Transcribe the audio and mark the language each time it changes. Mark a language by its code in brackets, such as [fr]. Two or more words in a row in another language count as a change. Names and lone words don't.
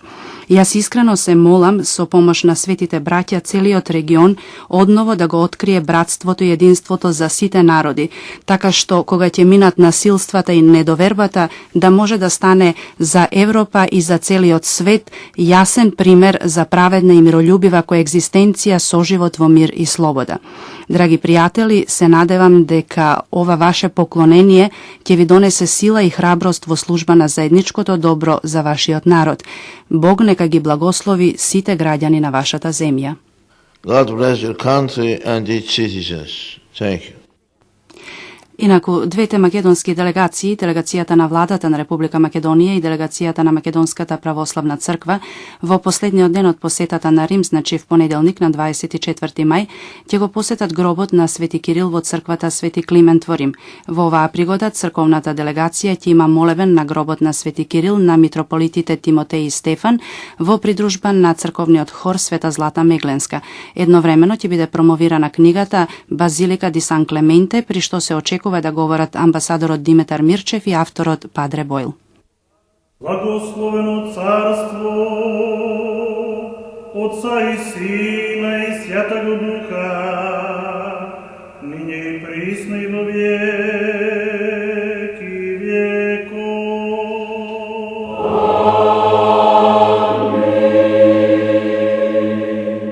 [mk] Јас искрено се молам со помош на светите браќа целиот регион одново да го открие братството и единството за сите народи, така што кога ќе минат насилствата и недовербата да може да стане за Европа и за целиот свет јасен пример за праведна и миролюбива коегзистенција, соживот во мир и слобода. Драги пријатели, се надевам дека ова ваше поклонение ќе ви донесе сила и храброст во служба на заедничкото добро за вашиот народ. Бог нека ги благослови сите граѓани на вашата земја. [en] God bless your country and its citizens. Thank you. [mk] Инаку, двете македонски делегации, делегацијата на владата на Република Македонија и делегацијата на Македонската православна црква, во последниот ден од посетата на Рим, значи в понеделник на 24 мај, ќе го посетат гробот на Свети Кирил во црквата Свети Климент во Рим. Во оваа пригода црковната делегација ќе има молебен на гробот на Свети Кирил на митрополитите Тимотеј и Стефан во придружба на црковниот хор Света Злата Мегленска. Едновремено ќе биде промовирана книгата Базилика ди Сан Клементе, при што се очекува да говорат амбасадорот Димитар Мирчев и авторот Падре Бойл. [cu] Благословено царство Отца и Сина и Святаго Духа, ниње и присно и во веки веков. Амин.